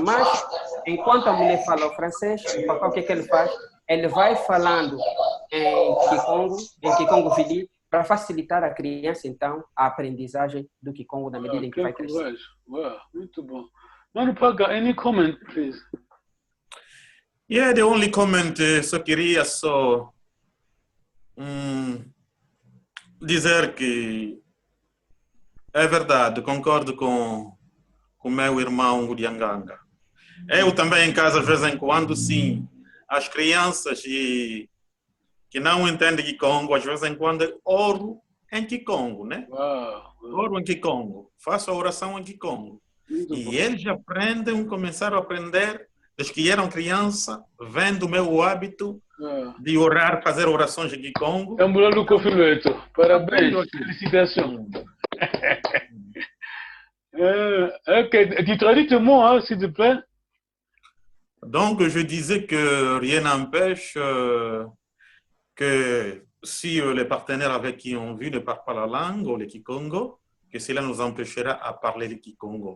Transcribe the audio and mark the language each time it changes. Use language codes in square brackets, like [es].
[pt] Mas, enquanto a mulher fala o francês, o Papa, o que ele faz? Ele vai falando em Kikongo Vili, para facilitar a criança, então, a aprendizagem do Kikongo na medida em que vai crescer. Muito bom. [en] Mano Paga, any comment, please? Yeah, the only comment [pt] só queria dizer que É verdade, concordo com o meu irmão Gurianganga. Eu também em casa, de vez em quando, sim, as crianças que não entendem Kikongo, às vezes em quando oro em Kikongo, né? Oro em Kikongo, faço a oração em Kikongo. E eles aprendem, começaram a aprender, desde que eram criança, vendo o meu hábito de orar, fazer orações em Kikongo. É um bolo com fileto. Parabéns, [fr] félicitations. Ok, tu traduis le mot, hein, s'il te plaît. Donc, je disais que rien n'empêche que si les partenaires avec qui on vit ne parlent pas la langue, ou le Kikongo, que cela nous empêchera à parler le Kikongo.